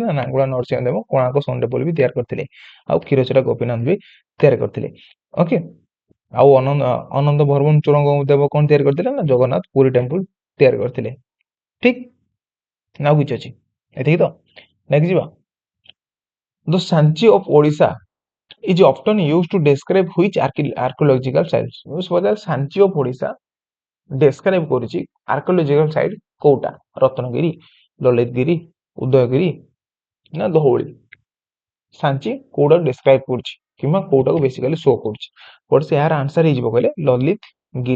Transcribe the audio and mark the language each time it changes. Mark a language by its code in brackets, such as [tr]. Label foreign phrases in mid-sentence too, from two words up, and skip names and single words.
[or] ନା ଲାଙ୍ଗୁଳା ନରସିଂହ ଦେବ କୋଣାର୍କ ସନ୍ ଟେମ୍ପଲ ବି ତିଆରି କରିଥିଲେ, ଆଉ କ୍ଷୀରଚୋରା ଗୋପୀନାଥ ବି ତିଆରି କରିଥିଲେ। ଓକେ, ଆଉ ଅନନ୍ତ ବର୍ମନ ଚୋଡଙ୍ଗ ଦେବ କଣ ତିଆରି କରିଥିଲେ? ନା ଜଗନ୍ନାଥ ପୁରୀ ଟେମ୍ପଲ ତିଆରି କରିଥିଲେ। ଠିକ ନା ଆଉ କିଛି ଅଛି? ଏତିକି ତ। ନେକ୍ସଟ ଯିବା। [en] the Sanchi of Odisha is often used to describe which archaeological sites? Sanchi of Odisha [or] ଡେସ୍କ୍ରାଇବ କରୁଛି [en] archaeological site [or] କୋଉଟା? ରତ୍ନଗିରି, ଲଳିତଗିରି, ଉଦୟଗିରି ନା ଧଉଳି? ସାଞ୍ଚି କୋଉଟା ଡେସ୍କ୍ରାଇବ କରୁଛି କିମ୍ବା କୋଉଟାକୁ [en] basically show [or] କରୁଛି? ବର୍ଷ ଏହାର ଆନ୍ସର ହେଇଯିବ କହିଲେ ଲଳିତଗିରି।